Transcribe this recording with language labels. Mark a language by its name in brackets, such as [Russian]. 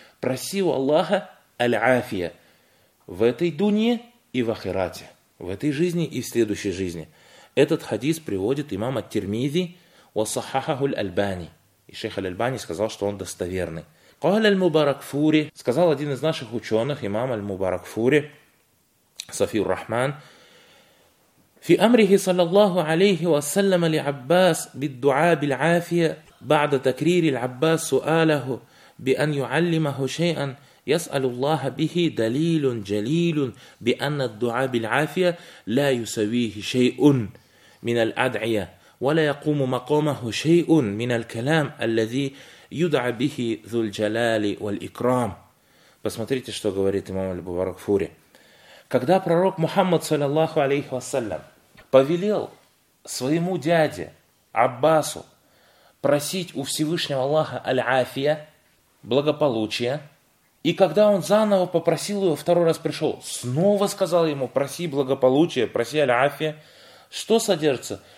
[Russian] Проси у Аллаха аль-афия в этой дунье и в ахирате, в этой жизни и в следующей жизни. Этот хадис приводит имам ат-Тирмизи, [Arabic] وصححه الألباني. [Russian] И шейх аль-Альбани сказал, что он достоверный. [Arabic] قال المباركفوري. [Russian] Сказал один из наших ученых, имам аль-Мубаракфури, Сафиур Рахман. [Arabic] في أمره صلى الله عليه وسلم لعباس بالدعاء بالعافية بعد تكرير العباس سؤاله بأن يعلمه شيئا يسأل الله به دليل جليل بأن الدعاء بالعافية لا يسويه شيء من الأدعية. ولا يقوم مقامه شيء من الكلام الذي يدعى به ذو الجلال والإكرام. [Russian] Посмотрите, что говорит имам аль-Бубаракфури. Когда пророк Мухаммад, саллаллаху алейхи вассалям, повелел своему дяде Аббасу просить у Всевышнего Аллаха аль-Афия, благополучия И когда он заново попросил его, второй раз пришел, снова сказал ему: проси благополучия, проси аль-афия. Что содержится?